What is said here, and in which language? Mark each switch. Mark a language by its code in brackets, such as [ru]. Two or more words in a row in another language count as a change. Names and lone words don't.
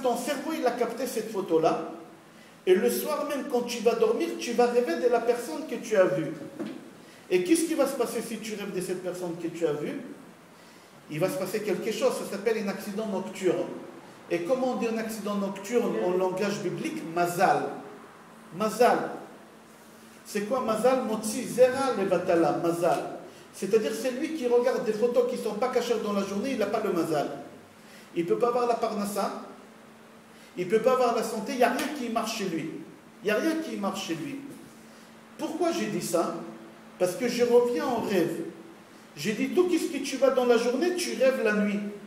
[fr] Ton cerveau, il a capté cette photo-là. Et le soir même, quand tu vas dormir, tu vas rêver de la personne que tu as vue. Et qu'est-ce qui va se passer si tu rêves de cette personne que tu as vue? Il va se passer quelque chose, ça s'appelle un accident nocturne. Et comment on dit un accident nocturne en langage biblique? Mazal. Mazal. C'est quoi mazal? [he] מוציא זרע לבטלה, מזל. [fr] C'est-à-dire c'est lui qui regarde des photos qui ne sont pas cachées dans la journée, il n'a pas le mazal. Il ne peut pas avoir la parnassa, il ne peut pas avoir la santé, il n'y a rien qui marche chez lui. Il n'y a rien qui marche chez lui. Pourquoi j'ai dit ça? Parce que je reviens en rêve. J'ai dit tout ce que tu vas dans la journée, tu rêves la nuit.